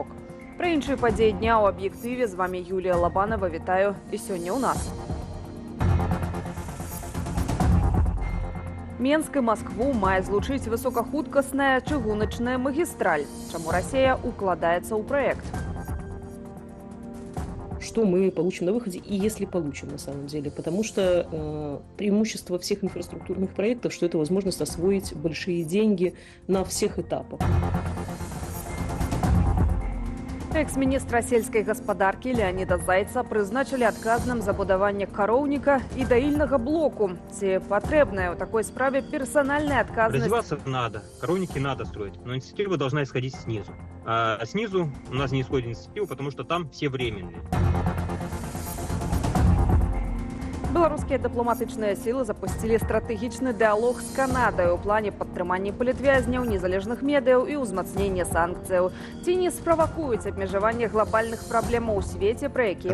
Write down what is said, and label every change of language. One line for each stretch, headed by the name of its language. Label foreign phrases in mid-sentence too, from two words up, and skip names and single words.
Belarusian: Пра іншыя падзеі дня ў аб'ектыве з вамі Юлія Лабанова. Вітаю і сёння ў нас. Менск і Маскву мае злучыць высокахуткасная чыгуначная магістраль. Чаму Расія укладаецца ў праект?
Russian: Что мы получим на выходе, и если получим на самом деле. Потому что преимущество всех инфраструктурных проектов, что это возможность освоить большие деньги на всех этапах.
Belarusian: Экс-міністра сельскай гаспадаркі Леоніда Зайца прызначылі адказным за будаванне кароўніка і даільнага блоку. Ці патрэбная ў такой справе персональная отказность?
Russian: Развиваться надо, коровники надо строить, но инициатива должна исходить снизу. А снизу у нас не исходит инициатива, потому что там все временные.
Belarusian: Беларускія дыпламатычныя сілы запусцілі стратэгічны дыалог з Канадай у плане падтрымання палітвязняў, незалежных медыяў і ўзмацнення санкцыяў. Ці не справакуюць абмежаванне глобальных праблемаў у свеце, пра якія